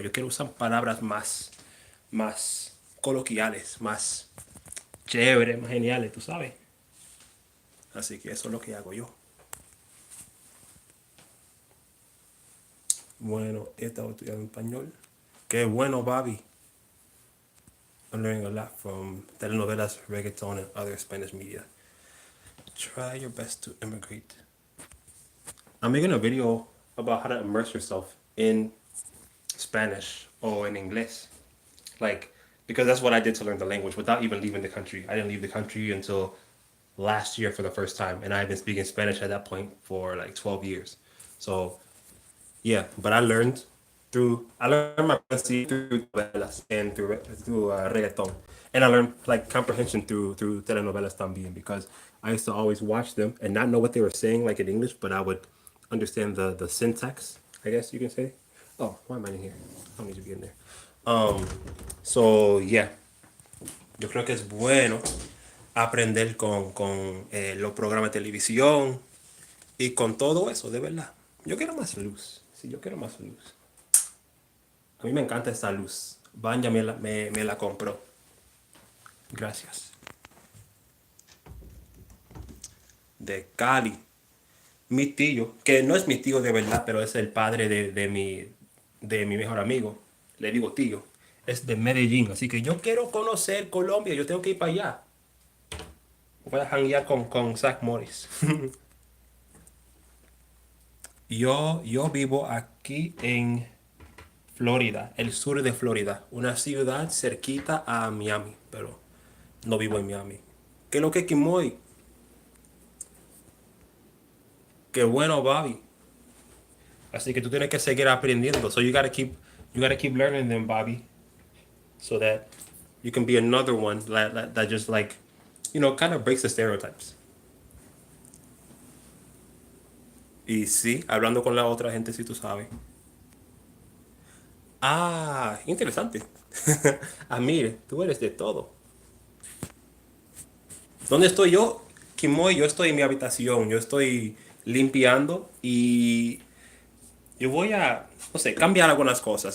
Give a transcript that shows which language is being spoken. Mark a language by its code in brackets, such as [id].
[es] Yo quiero usar palabras más coloquiales, más chévere, más geniales, tú sabes. Así que eso es lo que hago yo. Bueno, he estado estudiando español. Qué bueno, Bobby. [en] I'm learning a lot from telenovelas, reggaeton, and other Spanish media. Try your best to immigrate. I'm making a video about how to immerse yourself in Spanish or in English. Like, because that's what I did to learn the language without even leaving the country. I didn't leave the country until last year for the first time, and I've been speaking Spanish at that point for like 12 years. So yeah, but I learned my pronunciation through novelas and through reggaeton, and I learned like comprehension through telenovelas también because I used to always watch them and not know what they were saying like in English, but I would understand the syntax, I guess you can say. Oh, why am I in here? I don't need to be in there. So yeah, [es] yo creo que es bueno aprender con los programas de televisión y con todo eso, de verdad. Yo quiero más luz. Sí, yo quiero más luz. A mí me encanta esta luz. Vanya me la compró. Gracias. De Cali. Mi tío, que no es mi tío de verdad, pero es el padre de mi mejor amigo. Le digo tío. Es de Medellín. Así que yo quiero conocer Colombia. Yo tengo que ir para allá. Voy a janguear con Zach Morris. Yo vivo aquí en Florida, el sur de Florida, una ciudad cerquita a Miami, pero no vivo en Miami. ¿Qué es lo que Kimoy? Qué bueno, Bobby. Así que tú tienes que seguir aprendiendo. [en] So you gotta keep learning them, Bobby, so that you can be another one that just like, kind of breaks the stereotypes. [es] Y sí, hablando con la otra gente, si tú sabes. Ah, interesante. Ah, mire, tú eres de todo. ¿Dónde estoy yo? Kimoy, yo estoy en mi habitación, yo estoy limpiando y yo voy a, no sé, cambiar algunas cosas.